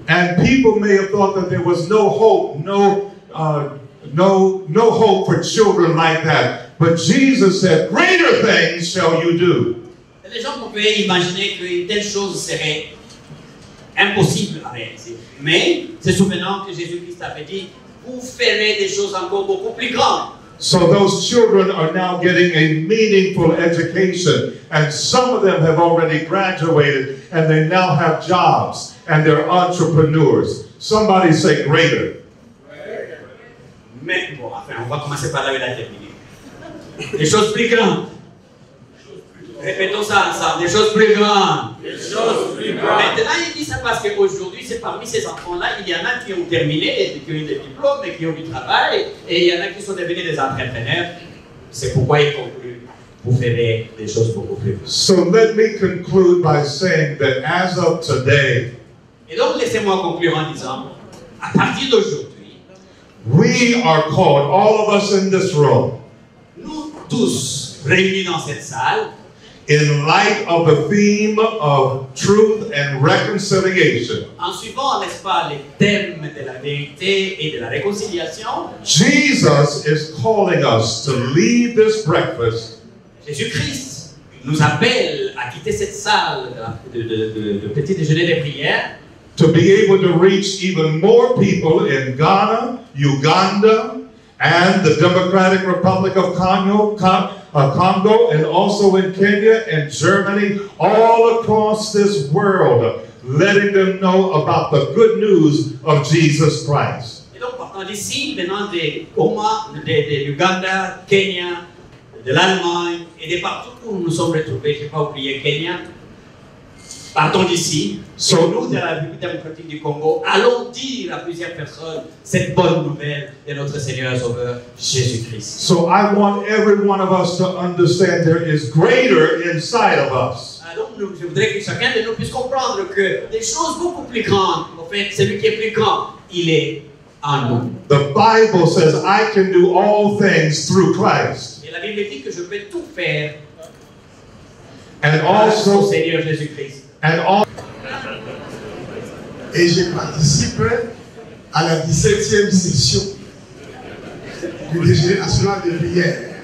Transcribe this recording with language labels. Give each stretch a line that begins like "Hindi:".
English: And people may have thought that there was no hope, no hope for children like that. But Jesus said, greater things shall you do.
French: Les gens pouvaient imaginer qu'une telle chose serait impossible à réaliser. Mais, se souvenant que Jésus-Christ avait dit, vous ferez des choses encore beaucoup plus grandes.
English: So those children are now getting a meaningful education, and some of them have already graduated and they now have jobs and they're entrepreneurs. Somebody say greater.
French: Mais bon, enfin, on va commencer par là et la terminer. Des choses plus grandes. Répétons ça ensemble, des choses plus grandes. Des choses plus grandes. Maintenant, il dit ça parce qu'aujourd'hui, c'est parmi ces enfants-là, il y en a qui ont terminé, qui ont eu des diplômes, et qui ont du travail, et il y en a qui sont devenus des entrepreneurs. C'est pourquoi il conclut, vous ferez des choses beaucoup plus grandes.
English: So let me conclude by saying that as of today,
French: et donc, laissez-moi conclure en disant, à partir d'aujourd'hui,
English: we are called, all of us in this room,
French: nous tous réunis dans cette salle,
English: in light of the theme of truth and reconciliation,
French: en suivant, n'est-ce pas, les thèmes de la vérité et de la réconciliation,
English: Jesus is calling us to lead this breakfast
French: Jésus-Christ nous appelle à quitter cette salle de petit déjeuner des prières
English: to be able to reach even more people in Ghana, Uganda, and the Democratic Republic of Congo, and also in Kenya and Germany, all across this world, letting them know about the good news of Jesus Christ.
French: Et donc, partant d'ici, venant de Uganda, Kenya, de l'Allemagne et de partout où nous sommes retrouvés, je n'ai pas oublié Kenya, partons d'ici, nous de la République démocratique du Congo, allons dire à plusieurs personnes cette bonne nouvelle de notre Seigneur et Sauveur Jésus-Christ.
English: So I want every one of us to understand there is greater inside of us.
French: Donc, je voudrais que chacun de nous puisse comprendre que des choses beaucoup plus grandes, en fait, celui qui est plus grand, il est en nous.
English: The Bible says I can do all things through Christ.
French: Et la Bible dit que je peux tout faire
English: and also
French: au Seigneur Jésus-Christ. Et j'ai participé à la 17e session du déjeuner national de prière.